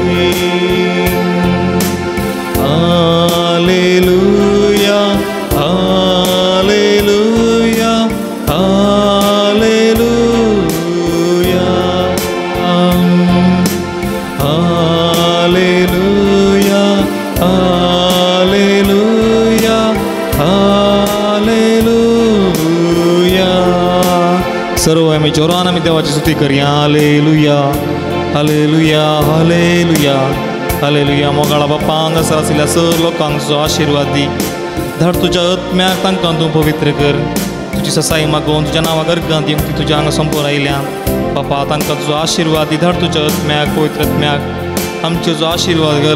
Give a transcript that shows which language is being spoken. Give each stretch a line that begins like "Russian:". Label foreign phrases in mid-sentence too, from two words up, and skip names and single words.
Latin: Alleluia, Alleluia, Alleluia, Alleluia, Alleluia, Alleluia.
Marathi: सर्व आम्ही जोरानं आम्ही देवाची स्तुती करूया. हालेलुया, हालेलुया, हालेलुया, हालेलुया.
Konkani: मोगाळा बाप्पा हांगा आशिल्ल्या सर लोकांक तुजो आशिर्वाद दी. धाड तुज्या आत्म्याक तांकां तूं पवित्र कर. तुजी ससाई मागोवन तुज्या नांवाक अर्गां दी ती तुज्या हांगा संपूर्ण आयल्यान बाप्पा तांकां तुजो आशिर्वाद दी. धाड तुज्या आत्म्याक पवित्र आत्म्याक आमचे जो आशिर्वाद घाल.